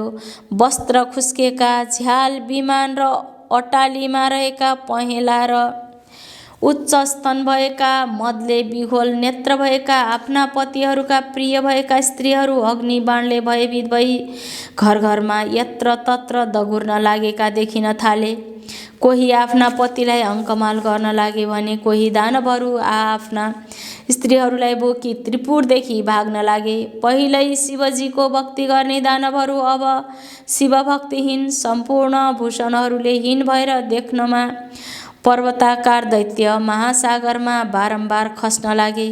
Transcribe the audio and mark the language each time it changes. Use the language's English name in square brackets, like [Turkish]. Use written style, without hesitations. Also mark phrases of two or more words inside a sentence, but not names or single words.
[Nepali] वस्त्र खुस्केका, झ्याल, विमान र अटालीमा रहेका पहेँला र उच्च स्तन भएका, मदले विह्वल नेत्र भएका, आफ्ना पतिहरूका प्रिय भएका स्त्रीहरू अग्निबाणले भयभीत भई घर घरमा यत्र तत्र दगुर्न लागेका देखिन थाले। कोही आफ्ना पतिलाई अङ्कमाल गर्न लागे भने कोही दानवहरू आफ्ना स्त्रीहरूलाई बोकी त्रिपुरदेखि भाग्न लागे। पहिल्यै शिवजीको भक्ति गर्ने दानवहरू अब शिवभक्तिहीन, सम्पूर्ण भूषणहरूले हीन भएर देख्नमा पर्वताकार दैत्य महासागरमा बारम्बार खस्न लागे।